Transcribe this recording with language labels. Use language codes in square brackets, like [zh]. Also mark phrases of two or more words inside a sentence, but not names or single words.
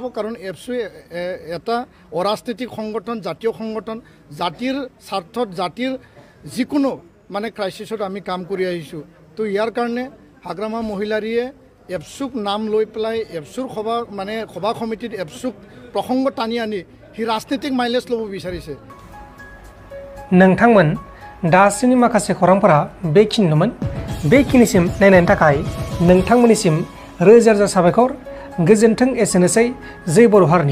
[as] কাৰণ এবছুৱে এটা অৰাজনৈতিক সংগঠন, জাতীয় সংগঠন, জাতিৰ স্বাৰ্থত জাতিৰ যিকোনো মানে ক্ৰাইচিছত আমি কাম কৰি আহিছোঁ। তো ইয়াৰ কাৰণে হাগ্ৰামা মহিলাৰীয়ে এবছুক নাম লৈ পেলাই এবছুৰ সভা সমিতিত এবছুক প্ৰসংগ টানি আনি সি ৰাজনৈতিক মাইলেজ ল'ব বিচাৰিছে। [brx] नोंथांमोन दासिमनि माखासे खौरांफोरा बेखिनिमोन। बेखिनिसिम नायनायनि थाखाय नोंथांमोननिसिम रोजा रोजा साबायखर। गोजोन्थों। एसेनोसै। जय बर' हारिनि।